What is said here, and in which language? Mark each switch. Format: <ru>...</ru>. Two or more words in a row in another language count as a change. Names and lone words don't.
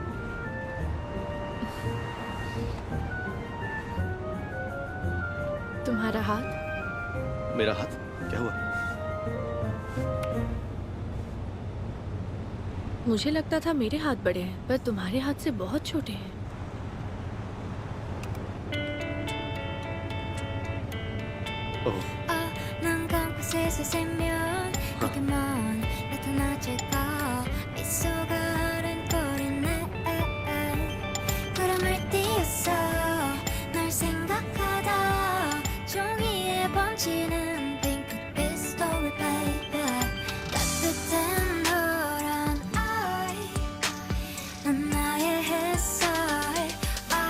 <hi>तुम्हारा हाथ? मेरा हाथ? क्या हुआ? मुझे लगता था मेरे हाथ बड़े हैं, पर तुम्हारे हाथ से बहुत छोटे हैं। ओह,</hi> <ko>난감 곳에서 세면 그게 뭔 나타나질까 미소가 아른거리네 구름을 띄었어 널 생각하다 종이에 번지는 핑크빛 스토리 baby 따뜻한 너란 아이 난 나의 햇살</ko>